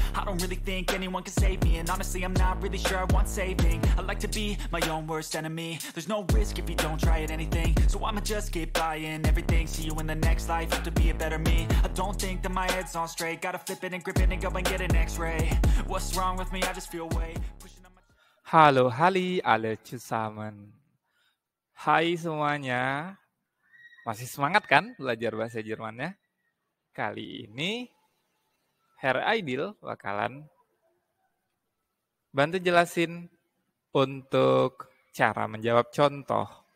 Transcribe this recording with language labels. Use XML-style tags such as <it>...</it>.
<en>I don't really think anyone can save me, and honestly I'm not really sure I want saving. I like to be my own worst enemy. There's no risk if you don't try at anything, so I'ma just keep buying everything. See you in the next life, have to be a better me. I don't think that my head's on straight, gotta flip it and grip it and go and get an x-ray. What's wrong with me, I just feel weight pushing on my...</en> <id>Halo Hali,</id> <de>alle zusammen.</de> <id>Hai semuanya. Masih semangat kan belajar bahasa Jermannya? Kali ini Herr Aidil bakalan bantu jelasin untuk cara menjawab contoh.</id>